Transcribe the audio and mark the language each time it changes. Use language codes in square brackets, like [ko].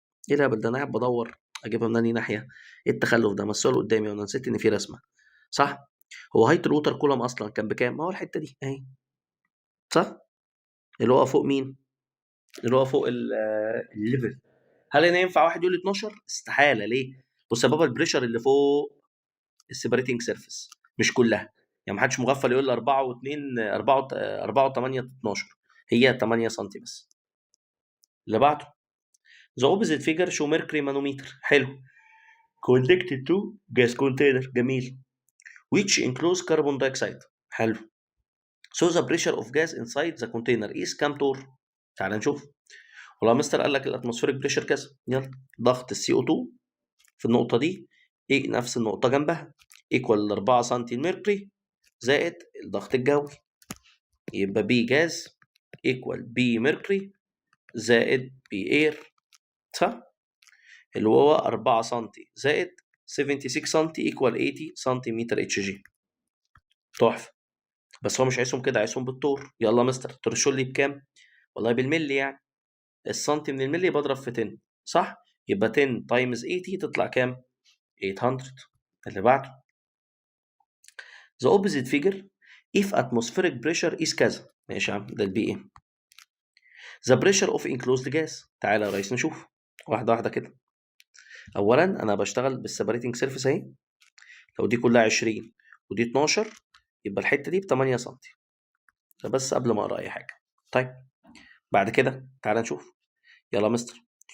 [ar] ايه الهبل ده؟ انا قاعد بدور اجيبها من انهي ناحيه. ايه التخلف ده؟ مسؤول قدامي وانا نسيت ان في رسمه، صح؟ هو هايت الووتر كولوم اصلا كان بكام؟ ما هو الحته دي اهي، صح؟ اللي هو فوق مين؟ اللي هو فوق الليفل. هل هنا ينفع واحد يقول لي 12؟ استحاله. ليه؟ بص يا بابا، البريشر اللي فوق السيبريتنج سيرفيس مش كلها. يعني ما حدش مغفل يقول لي 4 و2 4 4 و8 12. هي 8 سم بس. اللي بعده [en] the opposite figure show mercury manometer. [ar] حلو. [en] connected to gas container. [ar] جميل. [en] which includes carbon dioxide. [ar] حلو. [en] so the pressure of gas inside the container is [ar] كام تور؟ تعال نشوف. والله مستر قال لك الاتموسفيريك بريشر كذا. يلا. ضغط السي او 2 في النقطه دي ايه نفس النقطه جنبها ايكوال 4 سم الميركوري زائد الضغط الجوي، يبقى بي جاز ايكوال بي ميركوري زائد بي اير، صح؟ اللي هو 4 سم زائد 76 سم ايكوال 80 سنتيمتر اتش جي. تحفه. بس هو مش عايزهم كده، عايزهم بالطور. يلا مستر ترشوا لي بكام؟ والله بالملي يعني. السنتي من الملي بضرب في 10، صح؟ يبقى 10 تايمز 80 تطلع كام؟ 800. اللي بعده [en] the opposite figure if atmospheric pressure is كذا. [ar] ماشي يا عم، ده البي ايه. [en] the pressure of enclosed gas. [ar] تعالى يا ريس نشوف واحده واحده كده. اولا انا بشتغل بالسيبريتنج سيرفيس اهي، لو دي كلها 20 ودي 12 يبقى الحته دي ب 8 سم. ده بس قبل ما اقرا اي حاجه. طيب بعد كده تعالى نشوف. يلا مستر.